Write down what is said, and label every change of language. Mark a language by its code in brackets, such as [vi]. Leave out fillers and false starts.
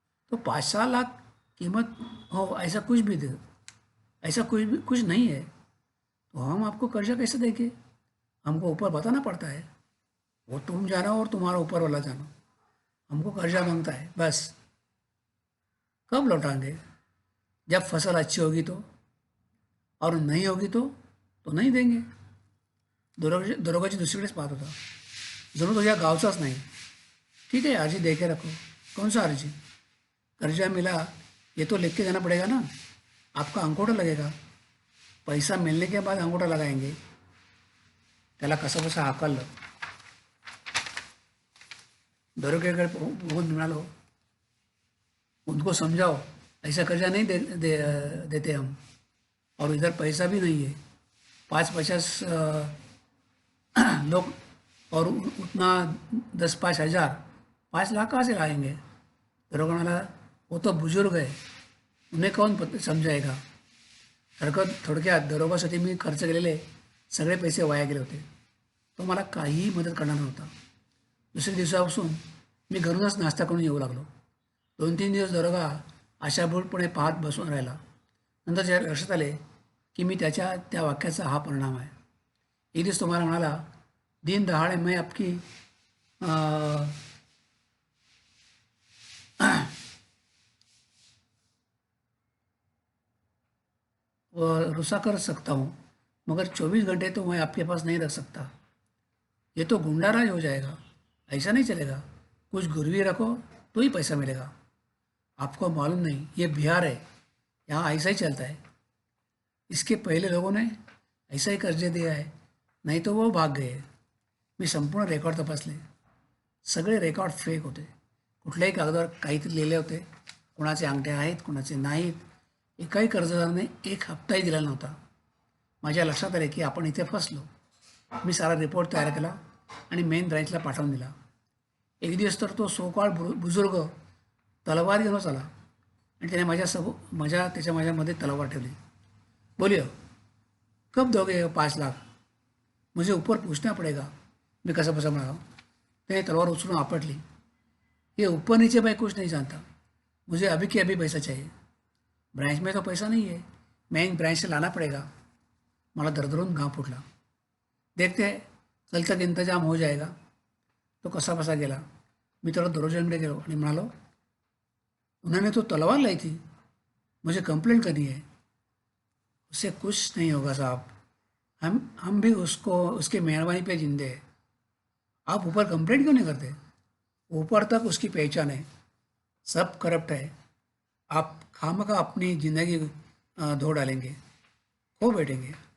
[hi] तो 5-6 लाख कीमत हो ऐसा कुछ भी दे, ऐसा कुछ नहीं है, तो हम आपको कर्जा कैसे देंगे? हमको ऊपर बताना पड़ता है. वो तुम जानो और तुम्हारा ऊपर वाला जानो. हमको कर्जा मांगता है बस. कब लौटाएंगे? जब फसल अच्छी होगी तो, और नहीं होगी तो नहीं देंगे. [mr] दरोगाची दुसरीकडेच पाहत होता. जणू तो या गावचाच नाही. [hi] ठीक है, अर्जी दे के रखो। कौन सा अर्जी? कर्जा मिला, ये तो लिख के देना पड़ेगा ना। आपका अंगूठा लगेगा। पैसा मिलने के बाद अंगूठा लगाएंगे। [mr] त्याला कसं बसा हाकललं. दरोडेकडे बघून म्हणालो, [hi] उनको समझाओ, ऐसा कर्जा नहीं देते हम, और इधर पैसा भी नहीं है। 5-50 लोग और उतना 10-5 हज़ार, 5 लाख कहाँ से लाएंगे? [mr] दरोगा म्हणाला, [hi] वो तो बुजुर्ग है, उन्हें कौन समजाएगा. [mr] थोडक्यात दरोगासाठी मी खर्च केलेले सगळे पैसे वाया गेले होते. तो मला काहीही मदत करणार नव्हता. दुसऱ्या दिवसापासून मी घरूनच नाश्ता करून येऊ लागलो. 2-3 दिवस दरोगा आशाभूतपणे पाहत बसून राहिला. नंतर ज्या लक्षात आले की मी त्याच्या त्या वाक्याचा हा परिणाम आहे. एक दिवस तुम्हाला म्हणाला, [hi] दिन दहाड़े मैं आपकी अ, रुसा कर सकता हूँ, मगर 24 घंटे तो मैं आपके पास नहीं रख सकता. ये तो गुंडाराज हो जाएगा. ऐसा नहीं चलेगा. कुछ गिरवी रखो तो ही पैसा मिलेगा. आपको मालूम नहीं, ये बिहार है, यहाँ ऐसा ही चलता है. इसके पहले लोगों ने ऐसा ही कर्ज दिया है, नाही तो वो भाग गए. [mr] मी संपूर्ण रेकॉर्ड तपासले. सगळे रेकॉर्ड फेक होते. कुठल्याही कागदावर काहीतरी लिहिले होते. कोणाचे अंगठे आहेत, कोणाचे नाहीत. एकाही कर्जदाराने एक हप्ताही दिला नव्हता. माझ्या लक्षात आले की आपण इथे फसलो. मी सारा रिपोर्ट तयार केला आणि मेन ब्रँचला पाठवून दिला. एक दिवस तर तो सोकाळ बुजुर्ग तलवार घेऊनच आला आणि त्याने माझ्यामध्ये तलवार ठेवली. [hi] बोलियो, कब दोगे 5 लाख? मुझे ऊपर पूछना पड़ेगा. [mr] मी कसं बसा म्हणाला. त्याने तलवार उचलून आपटली. [hi] ये ऊपर नीचे मैं कुछ नहीं जानता, मुझे अभी के अभी पैसा चाहिए. ब्रांच में तो पैसा नहीं है, मेन ब्रांच से लाना पड़ेगा. [mr] मला दरदरून घाम फुटला. [hi] देखते हैं कल तक इंतजाम हो जाएगा. [mr] तो कसा बसा गेला. मी थोडं दरोजाकडे गेलो आणि म्हणालो, [hi] उन्होंने तो तलवार लाई थी, मुझे कंप्लेंट करनी है. उससे कुछ नहीं होगा साहब, हम भी उसको उसकी मेहरबानी पे जिंदे हैं. आप ऊपर कंप्लेंट क्यों नहीं करते? ऊपर तक उसकी पहचान है, सब करप्ट है. आप खामखा अपनी ज़िंदगी धो डालेंगे, खो बैठेंगे.